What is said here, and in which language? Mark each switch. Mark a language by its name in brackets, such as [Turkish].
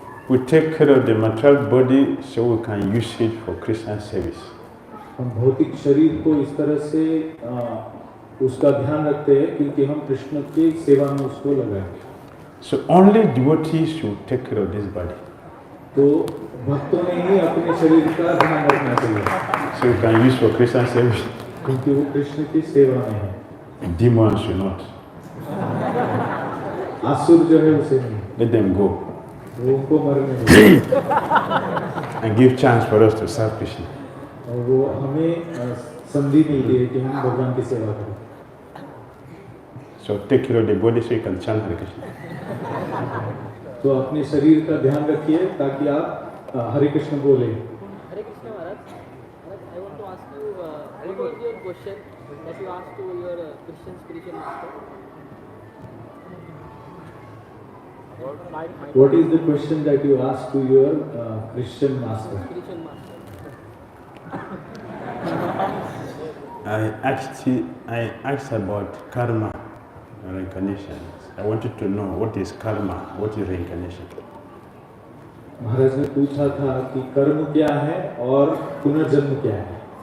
[English] We take care of the material body so we can use it for Christian service. [Hindi] हम भौतिक शरीर को इस तरह से उसका ध्यान रखते हैं क्योंकि हम कृष्ण की सेवा में उसको लगाएं. [English] So only devotees should take care of this body. [Hindi] तो भक्तों ने ही अपने शरीर का ध्यान रखना चाहिए. [English] So we can use for Christian service. [Hindi] क्योंकि वो कृष्ण की सेवा में है. [English] Demons should not. [Hindi] आसुर जो है उसे नहीं. [English] Let them go. [Hindi] वो उनको मरने दो. [English] And give chance for us to serve Krishna. [Hindi] और वो हमें संधि मिलती है कि हम भगवान की सेवा करें. [English] So take care of the body so you can chant Hare Krishna. [Hindi] तो अपने शरीर का ध्यान रखिए ताकि आप हरे कृष्ण बोले. [English] Hare Krishna Maharaj. I want to ask you, what was your question that you asked to your Christian spiritual master? What is the question that you asked to your Christian master? Spiritual master. I asked about karma, reincarnation. I wanted to know what is karma, what is reincarnation. [Hindi] महाराज ने पूछा था कि कर्म क्या है और पुनर्जन्म क्या है.